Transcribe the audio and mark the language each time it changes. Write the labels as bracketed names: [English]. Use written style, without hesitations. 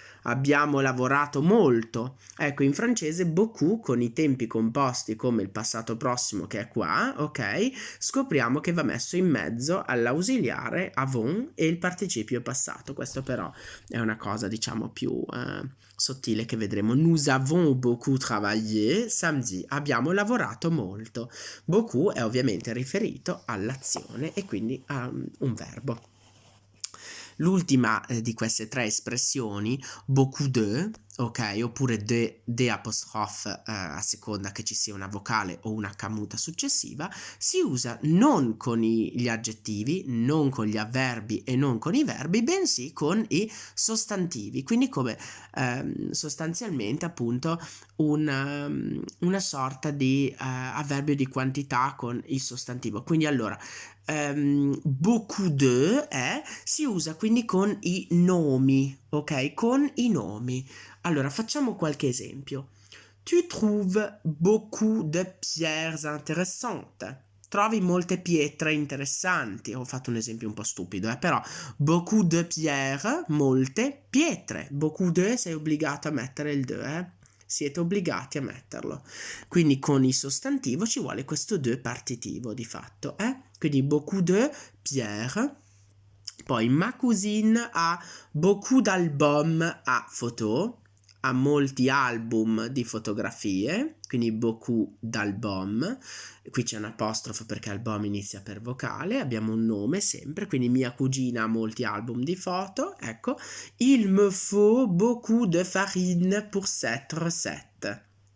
[Italian] Abbiamo lavorato molto. Ecco, in francese beaucoup con i tempi composti come il passato prossimo che è qua, ok? Scopriamo che va messo in mezzo all'ausiliare avons e il participio passato. Questo però è una cosa, diciamo, più sottile che vedremo. [French] Nous avons beaucoup travaillé samedi. [Italian] Abbiamo lavorato molto. Beaucoup è ovviamente riferito all'azione e quindi a un verbo. L'ultima di queste tre espressioni, beaucoup de, ok, oppure de apostrofe a seconda che ci sia una vocale o una camuta successiva, si usa non con gli aggettivi, non con gli avverbi e non con i verbi, bensì con i sostantivi, quindi come sostanzialmente appunto una sorta di avverbio di quantità con il sostantivo. Quindi allora beaucoup de si usa quindi con i nomi, ok? Con i nomi. Allora facciamo qualche esempio. [French] Tu trouves beaucoup de pierres intéressantes. [Italian] Trovi molte pietre interessanti. Ho fatto un esempio un po' stupido, però beaucoup de pierres, molte pietre. Beaucoup de sei obbligato a mettere il de, Siete obbligati a metterlo. Quindi con il sostantivo ci vuole questo de partitivo di fatto, Quindi beaucoup de pierres. Poi [French] ma cousine [Italian] ha beaucoup d'album a photo, ha molti album di fotografie, quindi beaucoup d'album. Qui c'è un apostrofo perché album inizia per vocale, abbiamo un nome sempre, quindi mia cugina ha molti album di foto, ecco. [French] Il me faut beaucoup de farine pour cette recette.